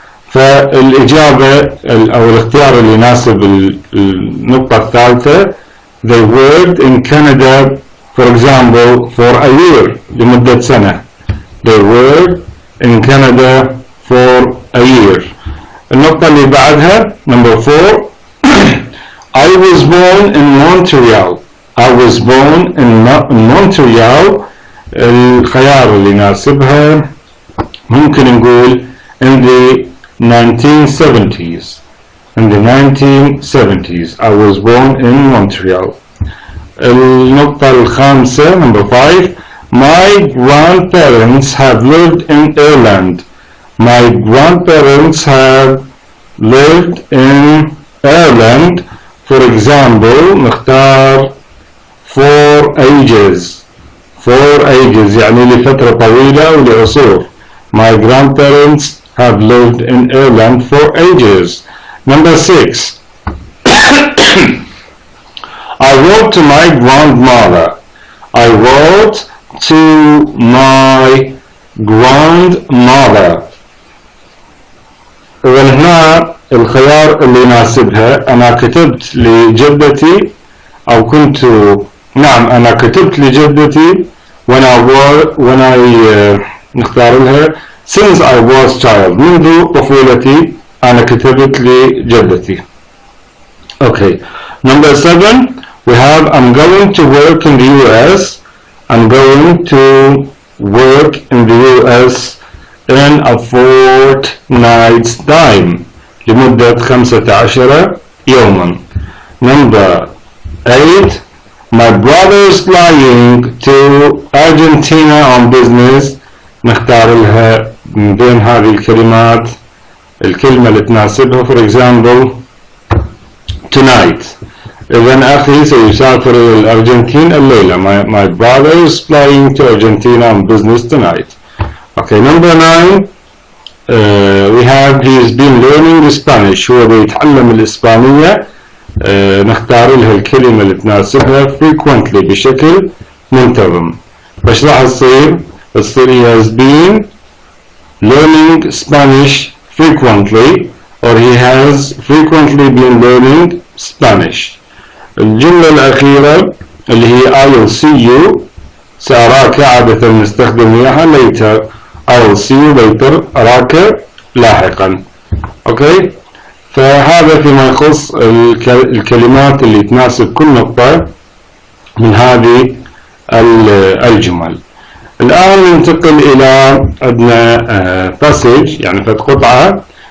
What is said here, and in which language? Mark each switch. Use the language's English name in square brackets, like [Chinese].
[Arabic] فالإجابة أو الاختيار اللي يناسب النقطة الثالثة [English] They worked in Canada for example for a year، [Arabic] لمدة سنة. [English] They worked in Canada for a year. [Arabic] النقطة اللي بعدها [English] number 4 I was born in Montreal. I was born in Montreal. [Arabic] الخيار اللي يناسبها ممكن نقول [English] in the 1970s. In the 1970s I was born in Montreal. [Arabic] النقطة الخامسة [English] number 5 My grandparents have lived in Ireland. My grandparents have lived in Ireland. For example [Arabic] نختار [English] for ages. For ages [Arabic] يعني لفترة طويلة أو لعصور. [English] My grandparents have lived in Ireland for ages. Number 6 I wrote to my grandmother. I wrote to my grandmother. [Arabic] هنا الخيار اللي يناسبها أنا كتبت لجدتي أو كنت أنا كتبت لجدتي [English] when I [Arabic] نختار لها [English] since I was child. [Arabic] منذ طفولتي أنا كتبت لجدتي. [English] Okay. Number 7 we have I'm going to work in the US. I'm going to work in the US in a fortnight's time. [Arabic] لمدة 15 يوما. [English] Number 8 My brother is flying to Argentina on business. [Arabic] نختار لها من بين هذه الكلمات الكلمة اللي تناسبها. [English] For example tonight. [Arabic] إذن أخي سيسافر إلى الأرجنتين الليلة. [English] My brother is flying to Argentina on business tonight. Okay, number 9 we have he's been learning Spanish. [Arabic] هو بيتعلم الإسبانية. نختار لها الكلمة اللي تناسبها frequently بشكل منتظم. فايش راح تصير [English] he has been learning Spanish frequently or he has frequently been learning Spanish. [Arabic] الجملة الأخيرة اللي هي [English] I will see you [Arabic] سأراك عادة نستخدم إياها later. [English] I will see you later [Arabic] أراك لاحقا. أوكي، فهذا فيما يخص الكلمات اللي تناسب كل نقطة من هذه الجمل. الآن ننتقل إلى عندنا passage يعني قطعة.